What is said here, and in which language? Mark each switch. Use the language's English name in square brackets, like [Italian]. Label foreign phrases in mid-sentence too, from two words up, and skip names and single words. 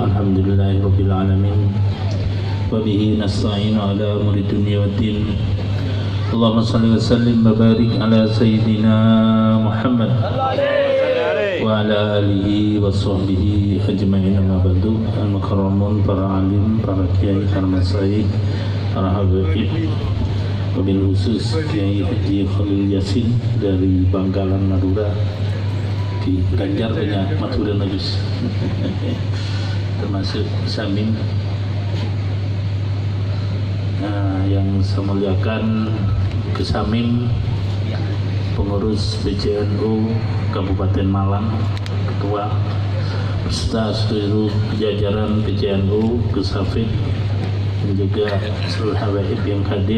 [Arabic] الحمد لله رب العالمين. وبه نستعين على أمور الدنيا والدين. اللهم صل وسلم وبارك على سيدنا محمد وعلى آله وصحبه أجمعين. أما بعد. [Indonesian] Al-mukarramun, para alim, para kiai, para masyayikh, para habaib, [Arabic] وبالخصوص [Indonesian] Kiai Haji Khalil Yasin dari Bangkalan Madura. Di Ganjar banyak Madura Najus termasuk Samin. Yang saya muliakan Kesamim, pengurus PCNU Kabupaten Malang, ketua beserta seluruh jajaran PCNU, Kesafid, dan juga seluruh habaib yang hadir.